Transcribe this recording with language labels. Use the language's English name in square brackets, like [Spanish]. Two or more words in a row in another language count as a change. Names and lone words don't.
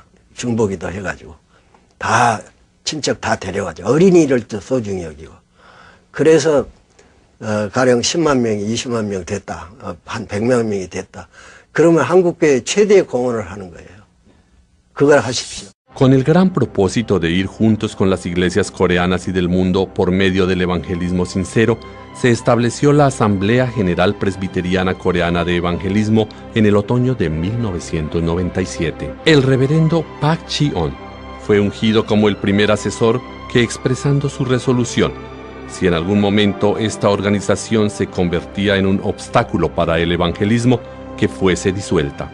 [Korean] 중보기도 해가지고 다 친척 다 데려가죠. 어린이를 또 소중히 여기고. 그래서 가령 10만 명이 20만 명 됐다. 한 100만 명이 됐다. 그러면 한국교회 최대 공헌을 하는 거예요. 그걸 하십시오. [Spanish] Con el gran propósito de ir juntos con las iglesias coreanas y del mundo por medio del evangelismo sincero, se estableció la Asamblea General Presbiteriana Coreana de Evangelismo en el otoño de 1997. El reverendo Park Ji-on fue ungido como el primer asesor que, expresando su resolución, si en algún momento esta organización se convertía en un obstáculo para el evangelismo, que fuese disuelta.